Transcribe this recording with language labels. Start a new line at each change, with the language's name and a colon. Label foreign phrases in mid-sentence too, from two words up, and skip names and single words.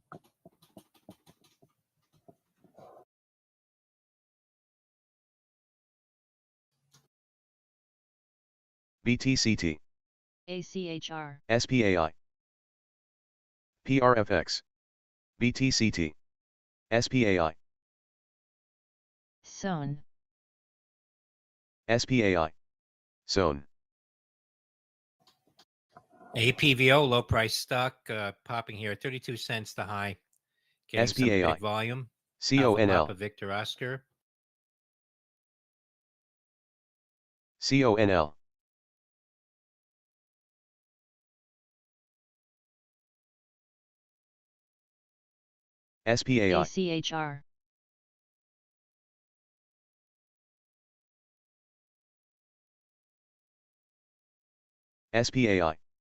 English: BTCT. ACHR, SPAI. PRFX. BTCT. SPAI. SON, SPAI. SON. APVO, low price stock, popping here, 32 cents the high. Getting some SPAI. big volume. CONL. Alpha Papa Victor Oscar. CONL. SPAI. ACHR, SPAI.